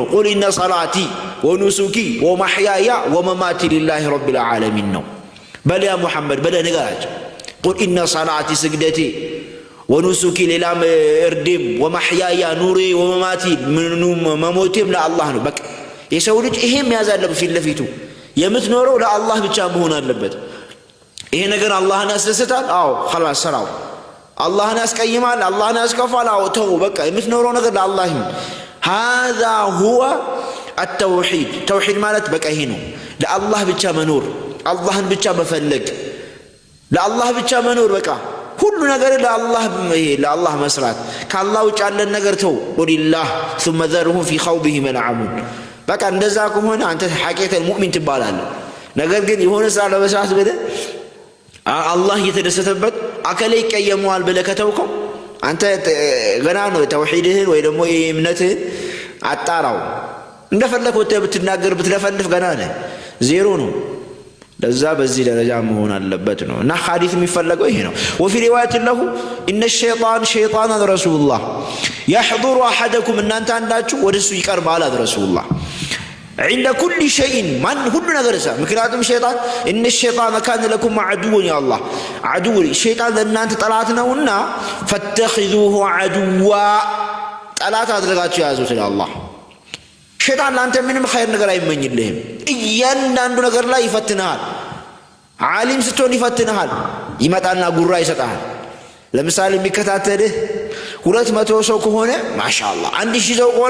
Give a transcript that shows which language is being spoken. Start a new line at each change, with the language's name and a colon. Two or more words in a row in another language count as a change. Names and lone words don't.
Arabic: قل إن صلاتي ونسكي ومحياي ومماتي لله رب العالمين
Amharic: ነው። በል
Arabic: يا محمد
Amharic: በለ ንገራቸው።
Arabic: قل إن صلاتي
Amharic: ስግደቴ ወኑሱኪ ሌላም እርዴም ወመሕያያ ኑሬ ወመማቲ መሞቴም ለአላህ ነው። በቃ የሰው ልጅ ይሄም ያዝ አለበት። ፊት ለፊቱ የምትኖረው ለአላህ ብቻ መሆን አለበት። ይሄ ነገር አላህን ያስደስታል? አዎ خلاص ስራው። አላህን ያስቀይማል? አላህን ያስከፋል? አዎ ተው በቃ የምትኖረው ነገር ለአላህ ይሁን።
Arabic: هذا هو التوحيد توحيد
Amharic: ማለት በቃ ይሄ ነው። ለአላህ ብቻ መኖር፣ አላህን ብቻ መፈለግ፣ ለአላህ ብቻ መኖር። በቃ ሁሉ ነገር ለአላህ መስራት። ከአላህ ውጭ ያለን ነገር ተው።
Arabic: ولله ثم ذرهم في خوضهم يلعبون
Amharic: በቃ እንደዛ ከሆነ አንተ
Arabic: حقيقة المؤمن
Amharic: ትባላለህ። ነገር ግን የሆነ ስራ ለመስራት ብለህ አላህ እየተደሰተበት አከለ ይቀየመዋል ብለህ ከተውከው አንተ ገና ነው ተውሂድህን ወይ ደግሞ እምነትህን አጣራው። እንደፈለክ ወጥተህ ብትናገር ብትለፈልፍ ገና ነህ፣ ዜሮ ነው። ለዛ በዚህ ደረጃ መሆን አለበት ነው እና ሐዲስ የሚፈለገው ይሄ ነው።
Arabic: وفي رواية له إن الشيطان رسول الله يحضر أحدكم
Amharic: እናንተ አንዳችሁ ወደሱ ይቀርባል አለ ረሱሉላህ
Arabic: عند كل شيء
Amharic: ማን ሁሉ ነገር እዛ። ምክንያቱም ሸይጣን
Arabic: إن الشيطان كان لكم عدوا يا الله
Amharic: عدو ሸይጣን ለእናንተ ጠላት ነውና
Arabic: فاتخذوه عدوا
Amharic: ጠላት አድርጋችሁ ያዙት ይላል አላህ። ሸይጣን ላንተ ምንም ኸይር ነገር አይመኝልህም። እያንዳንዱ ነገር ላይ ይፈትንሃል። ዓሊም ስትሆን ይፈትንሃል። ይመጣና ጉራ ይሰጣል። ለምሳሌ የሚከታተልህ 200 ሰው ከሆነ ማሻአላህ 1000 ሰው ከሆነ